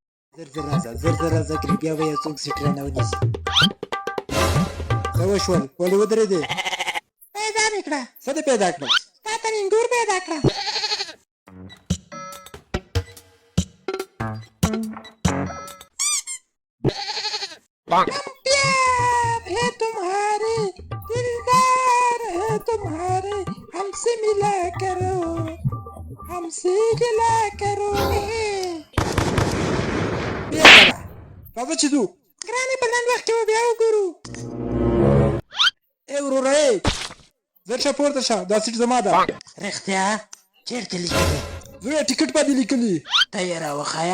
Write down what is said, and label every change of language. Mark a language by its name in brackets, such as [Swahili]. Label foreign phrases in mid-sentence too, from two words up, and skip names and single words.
[Pashto] زر راځه کړي بیا به یو څوک سیټ رانه ونیسي. څه وشول؟ ولې ودرېدې؟ پیدا مې کړه. څه دې پیدا کړل؟ تا ته مې انګور پیدا کړه. [Urdu] پیار ہے تمہارے دلدار ہے تمہارے ہم سے ملا کرو ہم سے گلا کرو. [Pashto] راځه چې ځو. ګرانې په لنډ وخت کې به بیا وګورو. ای وروره ای زر شه پورته شه دا سیټ زما ده. رښتیا چېرته لیکلي؟ زویه ټیکټ باندې لیکلي. ته یې راوښایه.